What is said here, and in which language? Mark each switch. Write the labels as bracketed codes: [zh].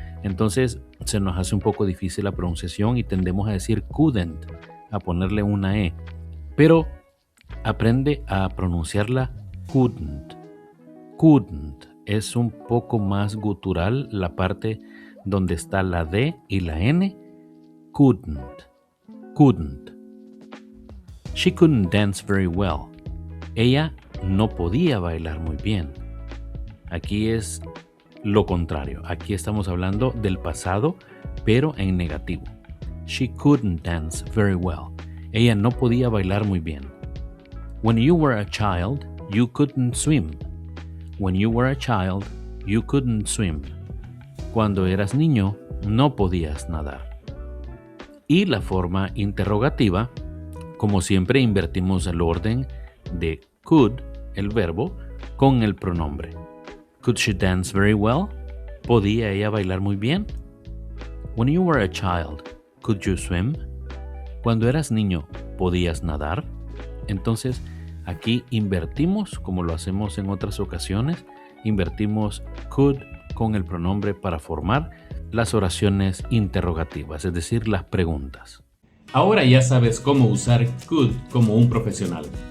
[es] Entonces se nos hace un poco difícil la pronunciación y tendemos a decir couldn't, a ponerle una E. Pero aprende a pronunciarla couldn't. Couldn't es un poco más gutural la parte donde está la D y la N. [en] Couldn't. Couldn't. She couldn't dance very well. [es] Ella no podía bailar muy bien. Aquí es lo contrario. Aquí estamos hablando del pasado, pero en negativo. [en] She couldn't dance very well. [es] Ella no podía bailar muy bien. [en] When you were a child, you couldn't swim. When you were a child, you couldn't swim. [es] Cuando eras niño, no podías nadar. Y la forma interrogativa, como siempre, invertimos el orden de could, el verbo, con el pronombre. [en] Could she dance very well? [es] ¿Podía ella bailar muy bien? [en] When you were a child, could you swim? [es] Cuando eras niño, ¿podías nadar? Entonces, aquí invertimos, como lo hacemos en otras ocasiones, invertimos could con el pronombre para formar las oraciones interrogativas, es decir, las preguntas. Ahora ya sabes cómo usar could como un profesional.